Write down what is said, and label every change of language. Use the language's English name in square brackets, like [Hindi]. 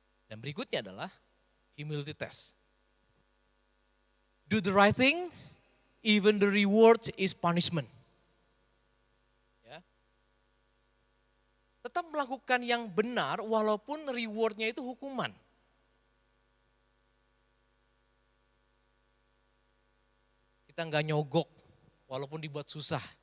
[Indonesian] Dan berikutnya adalah humility test. [English] Do the right thing, even the reward is punishment. [Indonesian] Ya. Tetap melakukan yang benar walaupun rewardnya itu hukuman. Kita nggak nyogok walaupun dibuat susah.